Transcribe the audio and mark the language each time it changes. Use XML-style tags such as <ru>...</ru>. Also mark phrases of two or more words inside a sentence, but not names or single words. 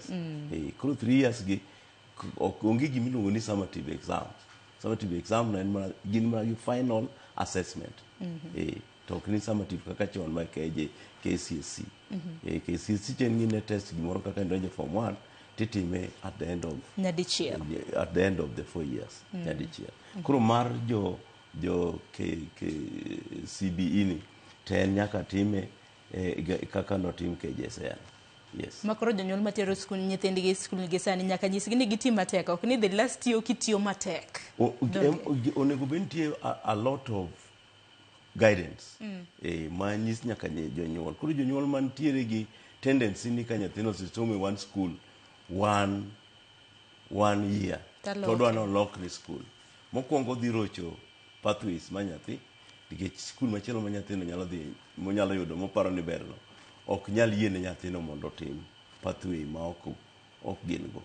<luo>Koro 3 years gi onge gimiluongo ni</luo> <en>summative exam. Summative exam</en> <luo>na en mana gin mana gi</luo> <en>final assessment.</en> <luo>To ok ni summative kaka chon ma KCSE. KCSE chen gine test gimoro kaka ndonje form 1 titime</luo> <en>at the end of</en> <luo>nyadichiel.</luo> <en>At the end of the 4 years.</en> <luo>Nyadichiel. Koro mar jo CBE ni ten nyaka time kaka notim KJSEA.</luo> <en>Yes.</en> <luo>Makoro jonyuol matero skul nyithindgi skul gi sani nyaka nyisgi ni gitim matek ok ni</luo> <en>the last year</en> <luo>kitiyo matek. Onego bentie</luo> <en>a lot of guidance.</en> <luo>Ma nyis nyaka jonyuol. Koro jonyuol mantiere gi tendency ni ka nyathino somo e</luo> <en>one school one year</en> <luo>to dwano lokri school. Mokwongo dhi rocho pathways ma nyathi nikech skul machielo ma nyathino nyalo dhi monyalo yudo moparo ni berno ok nyal yiene nyathino mondo otim pathway ma ok gin go.</luo>